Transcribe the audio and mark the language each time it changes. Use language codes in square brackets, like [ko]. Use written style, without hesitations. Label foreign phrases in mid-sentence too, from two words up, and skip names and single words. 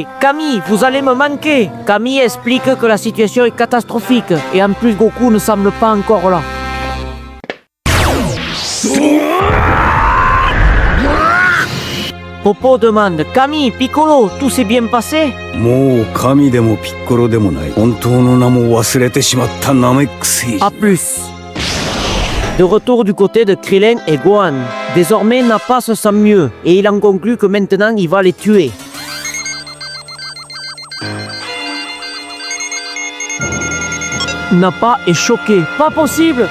[fr] Kami, vous allez me manquer. Kami explique que la situation est catastrophique, et en plus Goku ne semble pas encore là. Popo demande, Kami, Piccolo, tout s'est bien passé? [ja] もう神でもピッコロでもない。本当の名も忘れてしまったナメック星。 [fr] A plus. De retour du côté de Krillin et Gohan. Désormais, Nappa se sent mieux, et il en conclut que maintenant il va les tuer. Nappa est choqué. Pas possible!